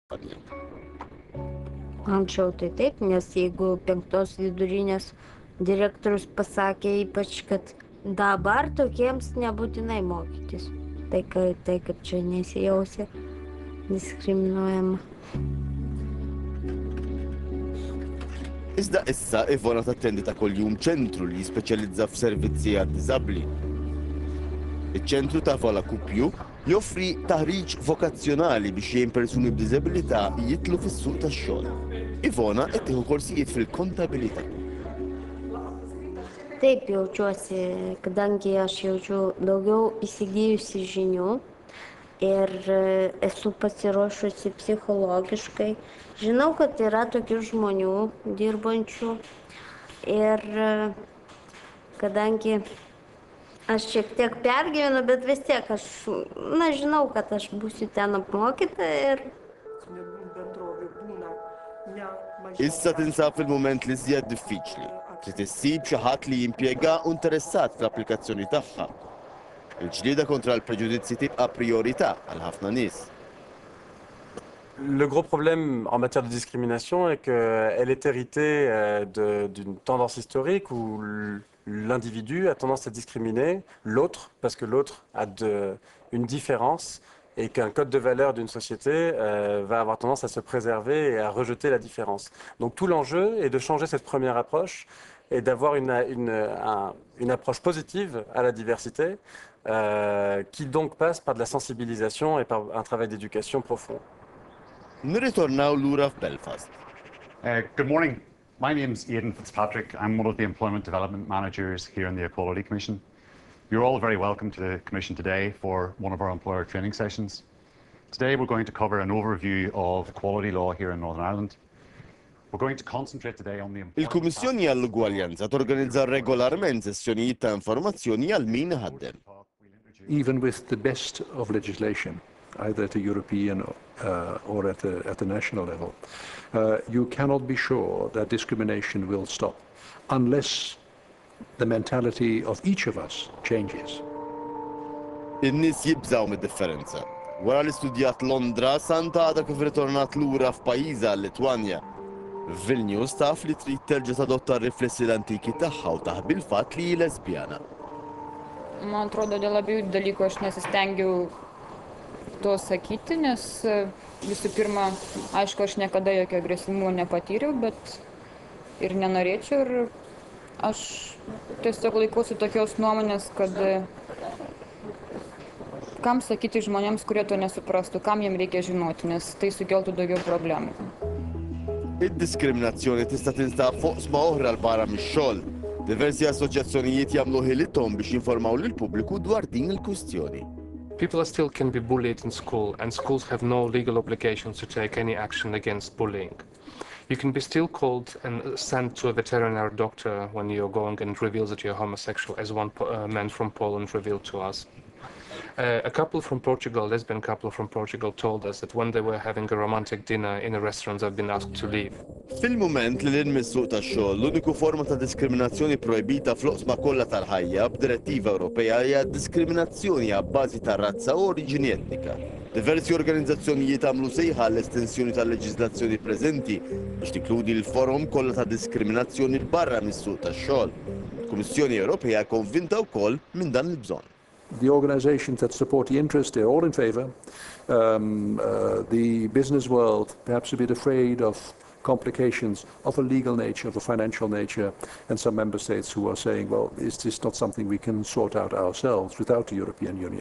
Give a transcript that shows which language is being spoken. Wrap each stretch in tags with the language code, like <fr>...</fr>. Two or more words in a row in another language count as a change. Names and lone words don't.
<lt>Anksčiau tai taip, nes jeigu 5 vidurinės direktorius pasakė ypač, kad dabar tokiems nebūtinai mokytis, tai kaip čia nesijausia diskriminuojama.</lt> <mt>Iżda issa Ivona tattendi ta' kuljum ċentru li jispeċjalizza f'servizzi għad-diżabbli. Iċ-ċentru ta' Vola Kupju joffri taħriġ vokazzjonali biex jgħin persuni b'diżabilità jitlu fis-suq tax-xogħol. Ivona qed tieħu korsijiet fil-kontabilità.</mt> <lt>Taip jaučiuosi, kadangi aš jaučiu daugiau įsigijusi žinių ir esu pasiruošusi psichologiškai. Žinau, kad yra tokių žmonių dirbančių ir kadangi aš šiek tiek pergyvenu, bet vis tiek aš, žinau, kad aš būsiu ten apmokyta ir...</lt> <mt>Issa tinsab fil-mument li żjed diffiċli. Trid issib xi ħadd li jimpjega u interessat fl-applikazzjoni tagħha. Il-ġlieda kontra l-preġudizzi tibqa' priorità għal ħafna nies.</mt> <fr>Le gros problème en matière de discrimination est qu'elle est héritée d'une tendance historique où l'individu a tendance à discriminer l'autre parce que l'autre a une différence et qu'un code de valeur d'une société va avoir tendance à se préserver et à rejeter la différence. Donc tout l'enjeu est de changer cette première approche et d'avoir une approche positive à la diversité qui donc passe par de la sensibilisation et par un travail d'éducation profond.</fr> <mt>Nirritornaw lura f'Belfast.</mt> <en>Good morning. My name's Aidan Fitzpatrick. I'm one of the Employment Development Managers here in the Equality Commission. You're all very welcome to the Commission today for one of our employer training sessions. Today we're going to cover an overview of equality law here in Northern Ireland. We're going to concentrate today on the...</en> <mt>Il-Kummissjoni għall-Ugwaljanza torganizza regolarment sessjonijiet ta' informazzjoni għal min ħaddem.</mt> <en>Even with the best of legislation, either at a European or at the national level, you cannot be sure that discrimination will stop unless the mentality of each of us changes.</en> <mt>In-nies jibżaw mid-differenza. Wara li studjat Londra, Santa għadha kif ritornat lura f'pajjiżha Litwanja. Vilnius taf li trid terġa' tadotta r-riflessi l-antiki tagħha u taħbi l-fatt li hi lesbjana.</mt> <lt>Man atrodo, dėl abiejų dalykų aš nesistengiau to sakyti, nes visų pirma, aišku, aš niekada jokio agresyvumo nepatyriau, bet ir nenorėčiau. Ir aš tiesiog laikausi tokios nuomonės, kad kam sakyti žmonėms, kurie to nesuprastų, kam jiem reikia žinoti, nes tai sukeltų daugiau problemų.</lt> <mt>Id-diskriminazzjoni tista' tinstab fuq sma oħra l-barra mix-xogħol. Diversi assoċjazzjonijiet jagħmlu ħilithom biex jinformaw lill-pubbliku dwar din il-kwistjoni.</mt> <en>People still can be bullied in school, and schools have no legal obligations to take any action against bullying. You can be still called and sent to a veterinary doctor when you're going and reveals that you're homosexual, as one man from Poland revealed to us. A couple from Portugal, lesbian couple from Portugal, told us that when they were having a romantic dinner in a restaurant, they've been asked to leave.</en> <mt>Fil-mument li l-missuq tax-xogħol, l-uniku forma ta' diskriminazzjoni projbita fl-oqsma kollha tal-ħajja b'direttiva Ewropea hija diskriminazzjoni għabbażi ta' razza u oriġini etnika. Diversi organizzazzjonijiet għamlu sejħa l-estensjoni tal-leġiżlazzjoni preżenti biex tinkludi l-forum kollha ta' diskriminazzjoni barra mis-suq tax-xogħol. Il-Kummissjoni Ewropea konvinta wkoll minn dan il-bżonn.</mt> <en>The organizations that support the interest, they're all in favor. The business world, perhaps a bit afraid of complications of a legal nature, of a financial nature, and some member states who are saying, well, is this not something we can sort out ourselves without the European Union?</en>